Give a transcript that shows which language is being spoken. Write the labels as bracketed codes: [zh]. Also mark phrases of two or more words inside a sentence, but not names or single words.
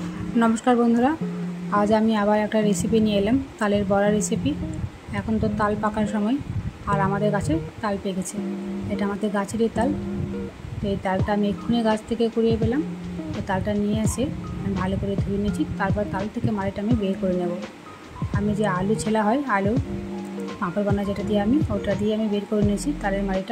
[bn] নমস্কার বন্ধুরা আজ আমি আবার এক রেসিপি নিয়ে এলাম তালের বড়া রেসিপি। এখন তো তাল পাকার সময় আর আমাদের গাছে তাল পেকেছে। এটা আমাদের গাছেরই তাল। তো এই তালটা আমি এক্ষুনি গাছ থেকে কুড়িয়ে পেলাম। তো তালটা নিয়ে এসে আমি ভালো করে ধুয়ে নিয়েছি। তারপর তাল থেকে মাড়িটা আমি বের করে নেব। আমি যে আলু ছেলা হয় আলু পাঁপড় বানা যেটা দিয়ে আমি ওটা দিয়ে আমি বের করে নিয়েছি তালের মাড়িটা।